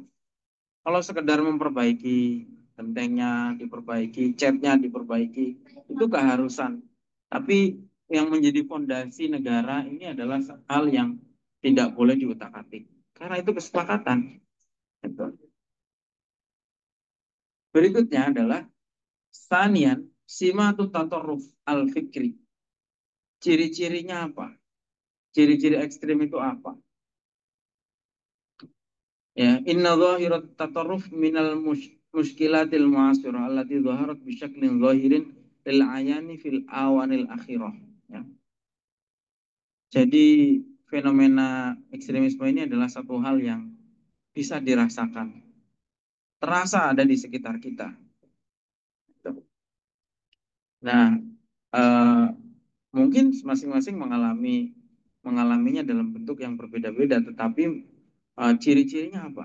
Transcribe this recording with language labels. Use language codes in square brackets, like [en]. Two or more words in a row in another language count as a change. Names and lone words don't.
[id] Kalau sekedar memperbaiki gentengnya, diperbaiki, catnya diperbaiki, itu keharusan. Tapi yang menjadi pondasi negara ini adalah hal yang tidak boleh diutak-atik. Karena itu kesepakatan. Gitu. Berikutnya adalah [ar] ثانيا سمات التطرف الفكري. [id] Ciri-cirinya apa? Ciri-ciri ekstrim itu apa? [ar] Ya, إن ظاهرة التطرف من المشكلات المعاصرة التي ظهرت بشكل ظاهر للعيان في الآونة الأخيرة. [id] Ya. Jadi fenomena ekstremisme ini adalah satu hal yang bisa dirasakan, terasa ada di sekitar kita. Nah, eh, mungkin masing-masing mengalaminya dalam bentuk yang berbeda-beda, tetapi ciri-cirinya apa?